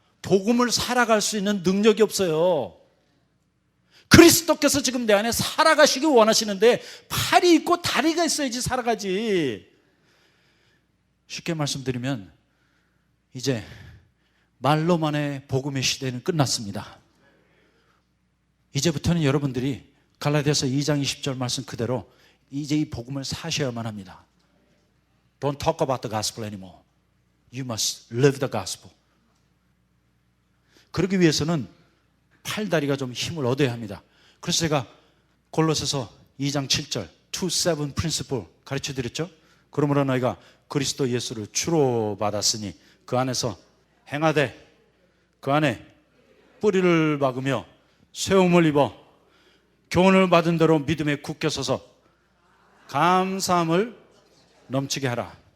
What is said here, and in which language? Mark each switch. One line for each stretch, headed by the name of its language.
Korean: 복음을 살아갈 수 있는 능력이 없어요. 그리스도께서 지금 내 안에 살아가시기 원하시는데 팔이 있고 다리가 있어야지 살아가지. 쉽게 말씀드리면 이제 말로만의 복음의 시대는 끝났습니다. 이제부터는 여러분들이 갈라디아서 2장 20절 말씀 그대로 이제 이 복음을 사셔야만 합니다.
English: Don't talk about the gospel anymore. You must live the gospel.
Korean: 그러기 위해서는 팔다리가 좀 힘을 얻어야 합니다. 그래서 제가 골로새서 2장 7절 2-7 principle 가르쳐 드렸죠. 그러므로 너희가 그리스도 예수를 주로 받았으니 그 안에서 행하되 그 안에 뿌리를 박으며 세움을 입어 교훈을 받은 대로 믿음에 굳게 서서 감사함을 넘치게 하라.